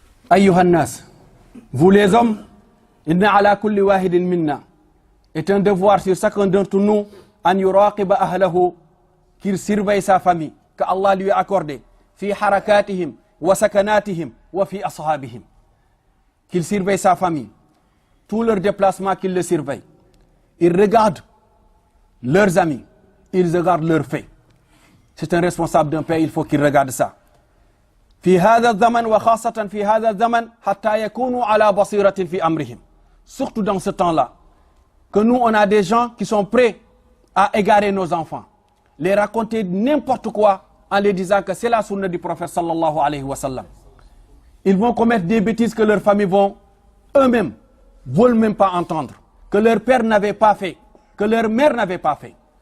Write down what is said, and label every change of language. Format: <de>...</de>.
<ar>Ayyuhan nas,</ar> <fr>vous les hommes,</fr> <ar>inna ala kulli wahidin minna,</ar> <fr>est un devoir sur chacun d'entre nous,</fr> <ar>an yuraqiba ahlahu,</ar> <fr>qu'il surveille sa famille, que Allah lui a accordé,</fr> <ar>fi harakatihim, wa sakanatihim, wa fi ashabihim.</ar> <fr>Qu'il surveille sa famille, tous leurs déplacements, qu'ils le surveillent. Ils regardent leurs amis, ils regardent leurs faits. C'est un responsable d'un pays, il faut qu'il regarde ça.</fr> <ar>في هذا الزمن وخاصة في هذا الزمن حتى يكونوا على بصيرة في أمرهم.</ar> <fr>Surtout dans ce temps-là, que nous on a des gens qui sont prêts à égarer nos enfants, les raconter n'importe quoi en les disant que c'est la sunna du prophète sallallahu alayhi wa sallam. Ils vont commettre des bêtises que leurs familles vont eux-mêmes veulent même pas entendre, que leur père n'avait pas fait, que leur mère n'avait pas fait.</fr>